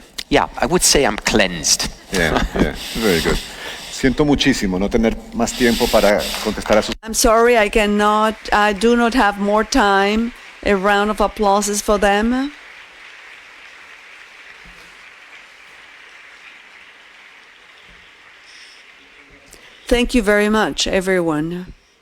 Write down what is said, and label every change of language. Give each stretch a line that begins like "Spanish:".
English: Yeah, I would say I'm cleansed. Yeah, very good.
Spanish: Siento muchísimo no tener más tiempo para contestar a sus...
English: I'm sorry, I do not have more time. A round of applause for them. Thank you very much, everyone.